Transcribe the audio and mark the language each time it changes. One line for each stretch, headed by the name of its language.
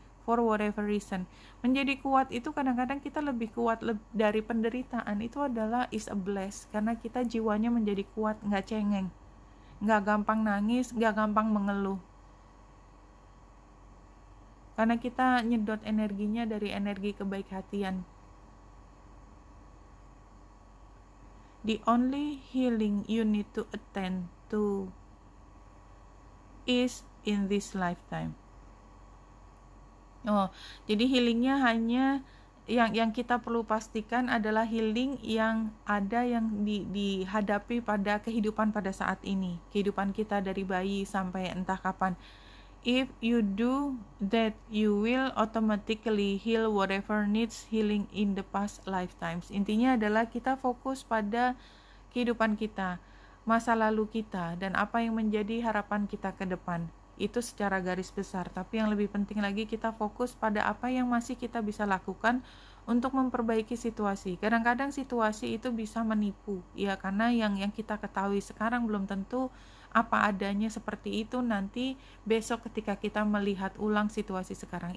English: For whatever reason,
Indonesian: menjadi kuat itu kadang-kadang kita lebih kuat dari penderitaan. Itu adalah
English: is a bless,
Indonesian: karena kita jiwanya menjadi kuat, nggak cengeng, nggak gampang nangis, nggak gampang mengeluh, karena kita nyedot energinya dari energi kebaik-hatian.
English: The only healing you need to attend to is in this lifetime.
Indonesian: Jadi healingnya hanya yang kita perlu pastikan adalah healing yang ada yang dihadapi pada kehidupan pada saat ini, kehidupan kita dari bayi sampai entah kapan.
English: If you do that, you will automatically heal whatever needs healing in the past lifetimes.
Indonesian: Intinya adalah kita fokus pada kehidupan kita, masa lalu kita, dan apa yang menjadi harapan kita ke depan. Itu secara garis besar, tapi yang lebih penting lagi kita fokus pada apa yang masih kita bisa lakukan untuk memperbaiki situasi. Kadang-kadang situasi itu bisa menipu, ya, karena yang kita ketahui sekarang belum tentu apa adanya seperti itu nanti besok ketika kita melihat ulang situasi sekarang.